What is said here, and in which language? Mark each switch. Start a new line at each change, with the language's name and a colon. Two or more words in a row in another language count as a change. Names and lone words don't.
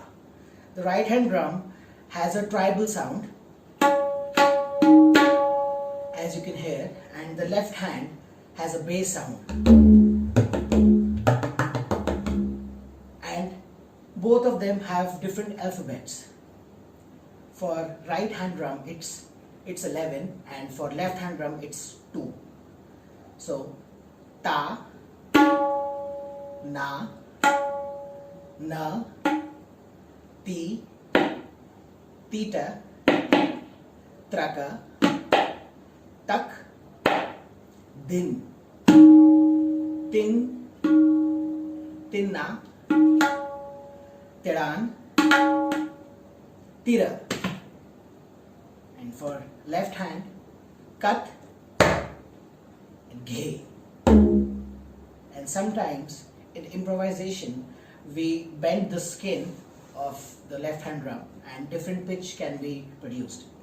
English: The right hand drum has a tribal sound, as you can hear, and the left hand has a bass sound. And both of them have different alphabets. For right hand drum it's 11 and for left hand drum it's 2. So ta, na, na, ti, Tita, Traka, Tak, Din, Tin, Tinna, Tiran, Tira. And for left hand, Kat and Ghe. And sometimes in improvisation, we bend the skin of the left hand drum and different pitch can be produced.